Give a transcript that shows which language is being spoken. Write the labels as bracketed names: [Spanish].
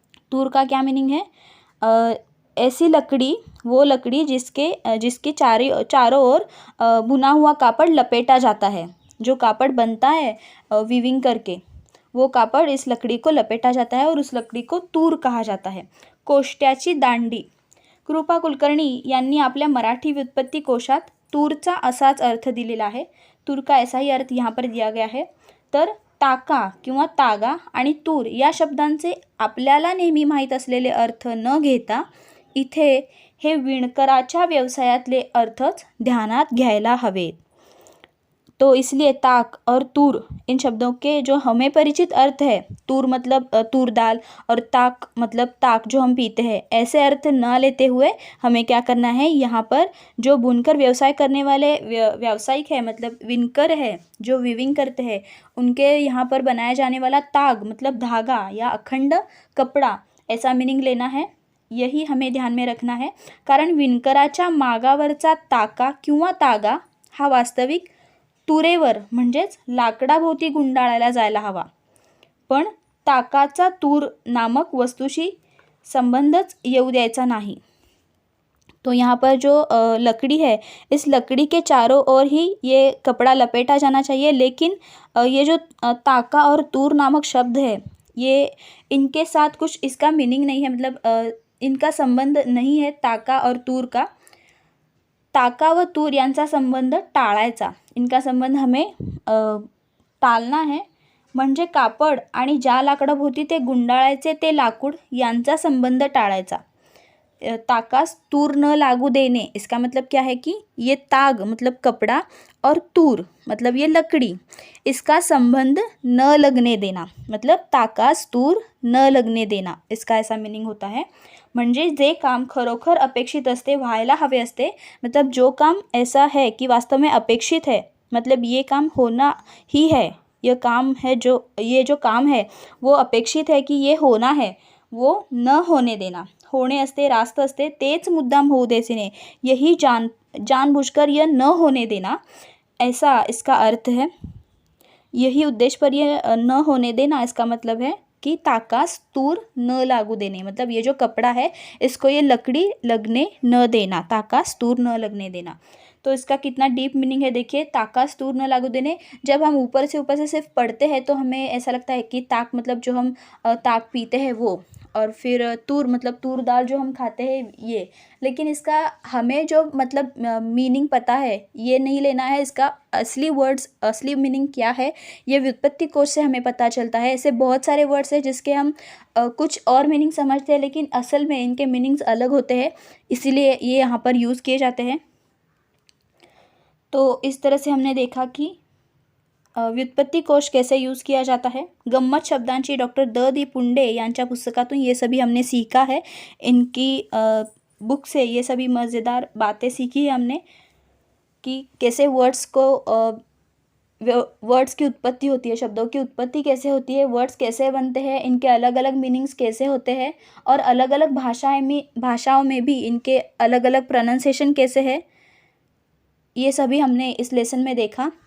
[Hindi] तूर का क्या मीनिंग है, ऐसी लकड़ी, वो लकड़ी जिसके चारों ओर बुना हुआ कापड़ लपेटा जाता है. जो कापड़ बनता है वीविंग करके, वो कापड़ इस लकड़ी को लपेटा जाता है और उस लकड़ी को तूर कहा जाता है. [Marathi] कोष्ट्याची दांडी. कृपा कुलकर्णी यांनी आपल्या मराठी व्युत्पत्ती कोशात तूरचा असाच अर्थ दिलेला आहे. [Hindi] तूर का ऐसा ही अर्थ यहाँ पर दिया गया है. [Marathi] तर टाका किंवा तागा आणि तूर या शब्दांचे आपल्याला नेहमी माहीत असलेले अर्थ न घेता इथे हे विणकराच्या व्यवसायातले अर्थच ध्यानात घ्यायला हवेत. [Hindi] तो इसलिए ताक और तूर इन शब्दों के जो हमें परिचित अर्थ है, तूर मतलब तूर दाल और ताक मतलब ताक जो हम पीते हैं, ऐसे अर्थ न लेते हुए हमें क्या करना है, यहाँ पर जो बुनकर व्यवसाय करने वाले व्यावसायिक है मतलब विनकर है, जो वीविंग करते हैं, उनके यहाँ पर बनाया जाने वाला ताग मतलब धागा या अखंड कपड़ा, ऐसा मीनिंग लेना है. यही हमें ध्यान में रखना है. [Marathi] कारण विणकराच्या मागावरचा ताका किंवा तागा हा वास्तविक तुरेवर म्हणजेच लाकडाभोवती गुंडाळायला जायला हवा, पण ताकाचा तूर नामक वस्तूशी संबंधच येऊ द्यायचा नहीं. [Hindi] तो यहाँ पर जो लकड़ी है, इस लकड़ी के चारों ओर ही ये कपड़ा लपेटा जाना चाहिए. लेकिन ये जो ताका और तूर नामक शब्द है, ये इनके साथ कुछ इसका मीनिंग नहीं है, मतलब इनका संबंध नहीं है ताका और तूर का. [Marathi] ताका व तूर यांचा संबंध टाळायचा. [Hindi] इनका संबंध हमें टाळना है. [Marathi] म्हणजे कापड आणि ज्या लाकडाभोवती ते गुंडाळायचे ते लाकूड यांचा संबंध टाळायचा. ताकास तूर न लागू देने, [Hindi] इसका मतलब क्या है कि ये ताग मतलब कपड़ा और तूर मतलब ये लकड़ी, इसका संबंध न लगने देना, मतलब ताकास तूर न लगने देना, इसका ऐसा मीनिंग होता है. [Marathi] म्हणजे जे काम खरोखर अपेक्षित असते, व्हायला हवे असते, [Hindi] मतलब जो काम ऐसा है कि वास्तव में अपेक्षित है, मतलब ये काम होना ही है, ये काम है ये जो काम है वो अपेक्षित है कि ये होना है, वो न होने देना. [Marathi] होणे असते, रास्त असते, तेच मुद्दाम होऊ द्यायचे नाही, [Hindi] यही जानबूझकर यह न होने देना, ऐसा इसका अर्थ है. यही उद्देश्य पर यह न होने देना, इसका मतलब है कि [Marathi] ताकास तूर न लागू देने, [Hindi] मतलब ये जो कपड़ा है इसको ये लकड़ी लगने न देना, ताकास तूर न लगने देना. तो इसका कितना डीप मीनिंग है देखिए. [Marathi] ताकास तूर न लागू देने, [Hindi] जब हम ऊपर से सिर्फ पढ़ते हैं तो हमें ऐसा लगता है कि ताक मतलब जो हम ताक पीते हैं वो, और फिर तूर मतलब तूर दाल जो हम खाते हैं ये. लेकिन इसका हमें जो मतलब मीनिंग पता है ये नहीं लेना है. इसका असली मीनिंग क्या है ये व्युत्पत्ति कोश से हमें पता चलता है. ऐसे बहुत सारे वर्ड्स हैं जिसके हम कुछ और मीनिंग समझते हैं, लेकिन असल में इनके मीनिंग्स अलग होते हैं, इसीलिए ये यहाँ पर यूज़ किए जाते हैं. तो इस तरह से हमने देखा कि व्युत्पत्ती कोश कैसे यूज़ किया जाता है. [Marathi] गम्मत शब्दांची डॉक्टर द पुंडे यांच्या पुस्तकातून [Hindi] ये सभी हमने सीखा है. इनकी बुक से ये सभी मज़ेदार बातें सीखी है हमने कि कैसे वर्ड्स की उत्पत्ति होती है, शब्दों की उत्पत्ति कैसे होती है, वर्ड्स कैसे बनते हैं, इनके अलग अलग मीनिंग्स कैसे होते हैं, और अलग अलग भाषाओं में भी इनके अलग अलग प्रोनाउंसिएशन कैसे है, ये सभी हमने इस लेसन में देखा.